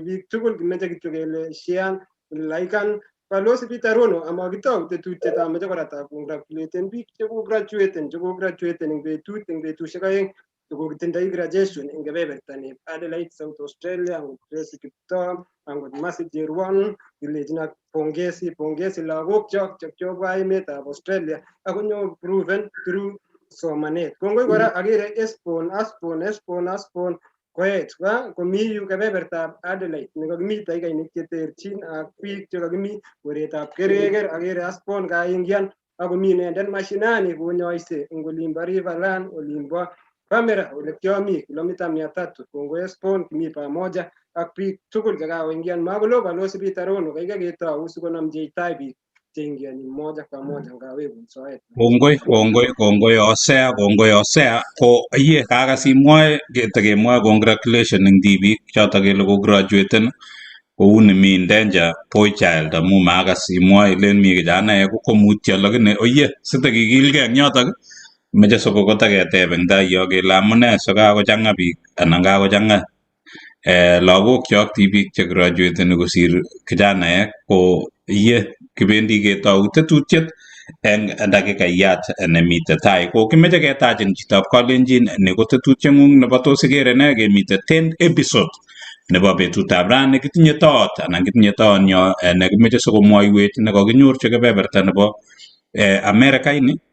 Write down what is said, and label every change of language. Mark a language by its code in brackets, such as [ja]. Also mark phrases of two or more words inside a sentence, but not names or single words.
[kln] biik tugul kimeche kityo kele shian laikan balozi Peter Rono amakitou tetutiet ameche kora takongratuleten biik chekograduaten eng betusiek aeng chekokitindoi graduation eng kebeberta neb Adelaide South Australia, angot Tracy Kiptoo, angot Mercy Cherwon, kilechin ak pongezi lagok chok chekibwa emetab Australia akonyo [en] proven through [kln] somanet. Kongoi kora agere Espon koet komi yu kebebertab Adelaide nekakimi taikainik cheterchin ak biik chekakimi koretab kereker. Agere Espon kaingian akomi inendet mashinani konyoise eng olimbo Riverland, olimbo Camera ole kiami kilomita 300. Kongoi Espon, kimi pamoja ak biik tugul chekakoingian. Makolo balozi Peter Rono, kaikai ketou sikonamchi tai biik cheingiani [sw] moja kwa moja [kln] ngawekun soet. Kongoi osea ko iye kakas imwoe ketekemwoe congratulation eng tibik chotok kele ko graduaten kouni mi [en] in danger boy child [kln] amu makas imwoe ilen mi kijanaek ko mutyo lakini oye sitekikilgei eng yotok meche soko kotaketeb eng tai yo kele amune sikakochang'a biik anan kakochang'a lagok chok tibik che graduateni kosir kijanaek ko iye kibendi ketou tetutiet eng dakikaiyat nemite tai ko kimeche ketachin chitab Kalenjin ni ko tetutieng'ung nebo tos ikere ne kemite [en] 10th episode [kln] nebo betutab rani kitinye toot anan kitinye toonyo nekimeche sikomwoiwech nekakinyorchi kebeberta nebo America ini